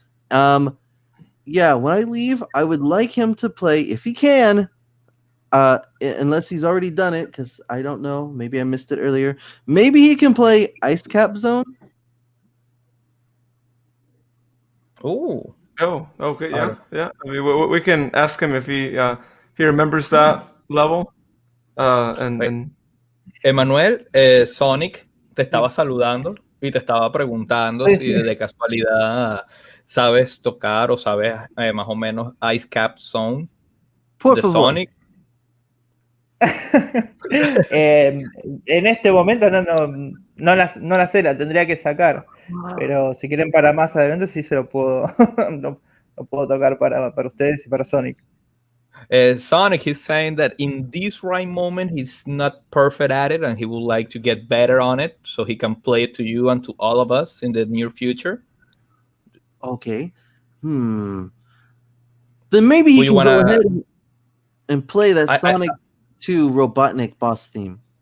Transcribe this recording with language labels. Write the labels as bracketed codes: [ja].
[en] Yeah, when I leave, I would like him to play, if he can, unless he's already done it, because I don't know, maybe I missed it earlier. Maybe he can play Ice Cap Zone. Oh, okay, yeah. I mean, we can ask him if he remembers that level. And [es] Emanuel, Sonic te estaba saludando y te estaba preguntando si de casualidad sabes tocar o sabes más o menos Ice Cap Zone de Sonic. En este momento no la sé, la tendría que sacar. Pero si quieren para más adelante sí se lo puedo lo puedo tocar para ustedes y para Sonic. [en] Sonic, he's saying that in this right moment he's not perfect at it and he would like to get better on it so he can play it to you and to all of us in the near future. Okay. Then maybe he can go ahead and play that Sonic 2 Robotnik boss theme.